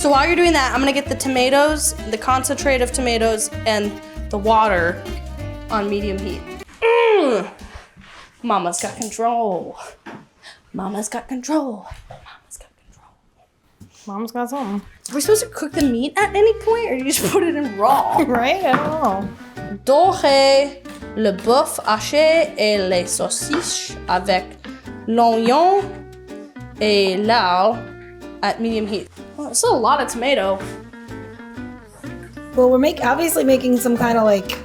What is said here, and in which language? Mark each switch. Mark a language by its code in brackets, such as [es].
[en] So while you're doing that, I'm gonna get the tomatoes, the concentrate of tomatoes, and the water on medium heat. Mama's got control. Mama's got control. Mama's got control. Mom's got something. Are we supposed to cook the meat at any point, or do you just put it in raw? Right? I don't know. [fr] Dorez le bœuf haché et les saucisses avec l'oignon et l'ail [en] at medium heat. Oh, that's a lot of tomato. Well, we're obviously making some kind of like.